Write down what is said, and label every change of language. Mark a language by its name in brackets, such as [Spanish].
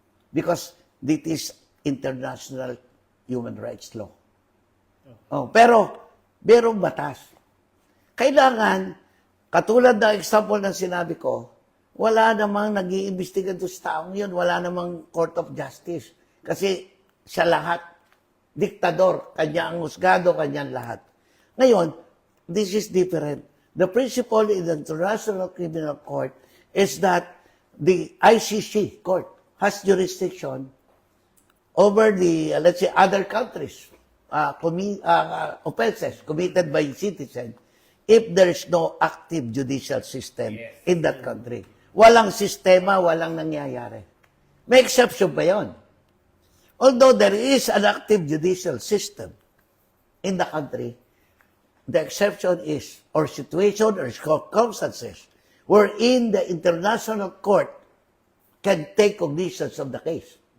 [English] Because this is international human rights law. [Filipino] Pero, merong batas. Kailangan, katulad ng example ng sinabi ko, wala namang nag-iimbestiga doon sa taong yun. Wala namang court of justice. Kasi siya lahat, diktador, kanya ang husgado, kanya lahat. Ngayon, [English] this is different. The principle in the International Criminal Court is that the ICC court has jurisdiction over the, let's say, other countries' offenses committed by citizens if there is no active judicial system in that country. [Filipino] Walang sistema, walang nangyayari. May exception pa yun. [English] Although there is an active judicial system in the country, the exception is, or situation or circumstances, wherein the international court can take cognizance of the case.